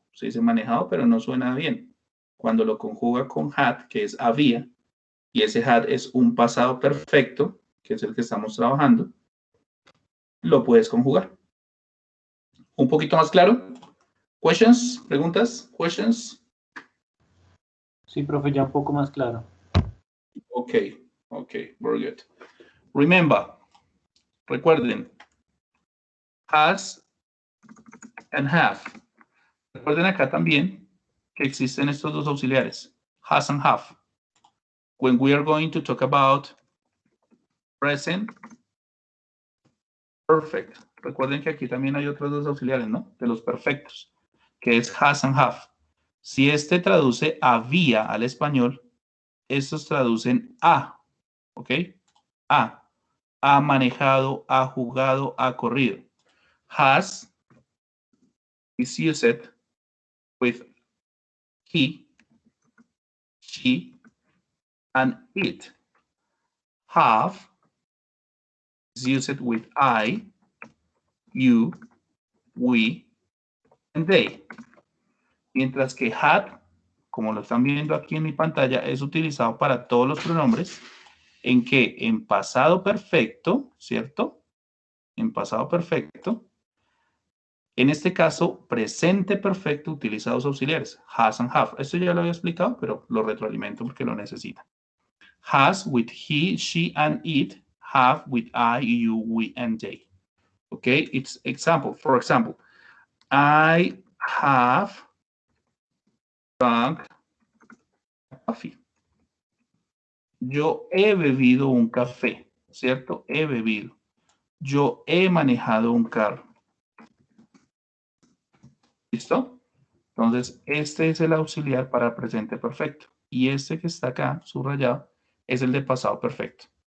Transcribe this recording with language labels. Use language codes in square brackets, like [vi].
[es] Se dice manejado, pero no suena bien. Cuando lo conjuga con had, que es había, y ese had es un pasado perfecto, que es el que estamos trabajando, lo puedes conjugar. ¿Un poquito más claro? [en] ¿Questions? [es] ¿Preguntas? ¿Questions? Sí, profe, ya un poco más claro. [en] Okay, very good. Remember, [es] recuerden, [en] has and have. [es] Recuerden acá también que existen estos dos auxiliares, has and have. [en] When we are going to talk about present perfect. [es] Recuerden que aquí también hay otros dos auxiliares, ¿no? De los perfectos, que es has and have. Si este traduce había al español, estos traducen a, ¿ok? A. Ha manejado, ha jugado, ha corrido. [en] Has is used with he, she, and it. Have is used with I, you, we, and they. [es] Mientras que had, como lo están viendo aquí en mi pantalla, es utilizado para todos los pronombres en que en pasado perfecto, ¿cierto? En pasado perfecto. En este caso, presente perfecto utiliza dos auxiliares, has and have. Esto ya lo había explicado, pero lo retroalimento porque lo necesita. [en] Has with he, she, and it. Have with I, you, we, and they. Okay, it's example. For example, I have drunk coffee. [es] Yo he bebido un café, ¿cierto? He bebido. Yo he manejado un carro. ¿Listo? Entonces, este es el auxiliar para presente perfecto. Y este que está acá, subrayado, es el de pasado perfecto.